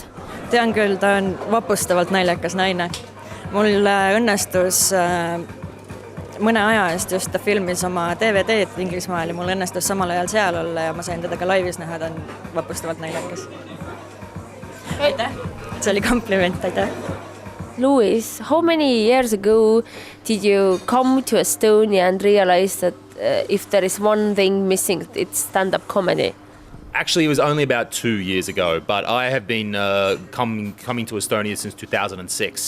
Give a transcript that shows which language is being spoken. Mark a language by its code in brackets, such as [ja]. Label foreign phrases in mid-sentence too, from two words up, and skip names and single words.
[et] Tean küll, ta on vapustavalt naljakas naine. Mul õnnestus mõne aja eest just ta filmis oma DVD-d Inglismaal ja mul õnnestus samal ajal seal olla ja ma sain teda ka laivis näha, ta on vapustavalt naljakas. Aitäh! See oli kompliment, aitäh! [en] Louis, how many years ago did you come to Estonia and realize that if there is one thing missing, it's stand-up comedy? Actually, it was only about 2 years ago, but I have been coming to Estonia since 2006.